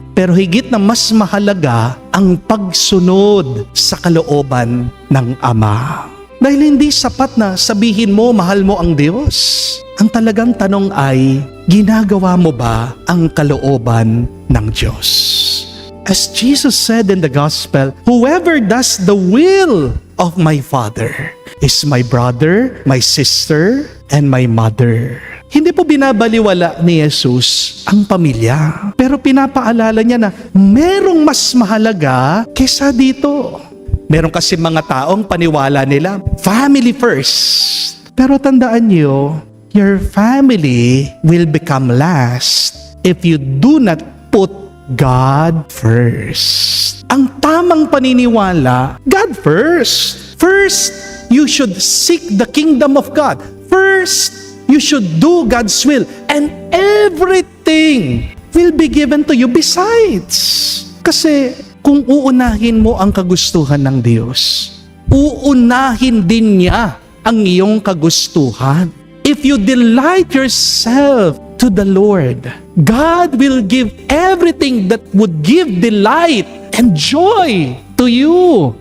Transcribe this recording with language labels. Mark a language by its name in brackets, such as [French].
[Filipino] Pero higit na mas mahalaga ang pagsunod sa kalooban ng Ama. Dahil hindi sapat na sabihin mo mahal mo ang Diyos. Ang talagang tanong ay, ginagawa mo ba ang kalooban ng Diyos? [English] As Jesus said in the Gospel, whoever does the will of my Father is my brother, my sister, and my mother. [Filipino] Hindi po binabaliwala ni Jesus ang pamilya. Pero pinapaalala niya na merong mas mahalaga kesa dito. Meron kasi mga taong paniwala nila, [English] family first. [Filipino] Pero tandaan niyo, [English] your family will become last if you do not put God first. [Filipino] Ang tamang paniniwala, [English] God first. First, you should seek the kingdom of God. First, you should do God's will. And everything will be given to you besides. [Filipino] Kasi kung uunahin mo ang kagustuhan ng Diyos, uunahin din niya ang iyong kagustuhan. [English] If you delight yourself to the Lord, God will give everything that would give delight and joy to you.